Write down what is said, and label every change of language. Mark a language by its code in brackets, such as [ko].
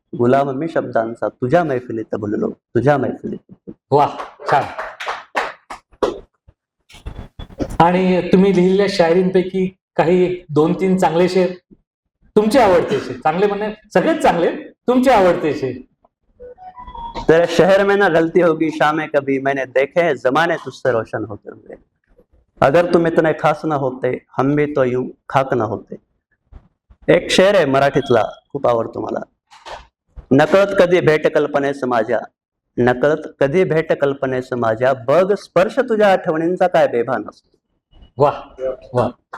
[mr] गुलाम मी शब्दांचा तुझ्या मैफिलीत भुललो, तुझ्या मैफिलीत. वा, छान. आणि तुम्ही लिहिलेल्या शायरींपैकी काही 2-3 चांगले शेर, तुमचे आवडते शेर, चांगले म्हणणे सगळेच चांगले, तुमचे आवडते शेर. [hi] तेरे शहर में ना गलती होगी शामें कभी, मैंने देखे हैं जमाने तुझसे रोशन होते हुए. अगर तुम इतने खास ना होते हम भी तो यूं खाक ना होते. [mr] एक शेर आहे मराठीतला, खूप आवडतो मला. नकळत कधी भेट कल्पनेस माझ्या, नकळत कधी भेट कल्पनेस माझ्या, बघ स्पर्श तुझ्या आठवणींचा काय बेभान असतो. वा वा.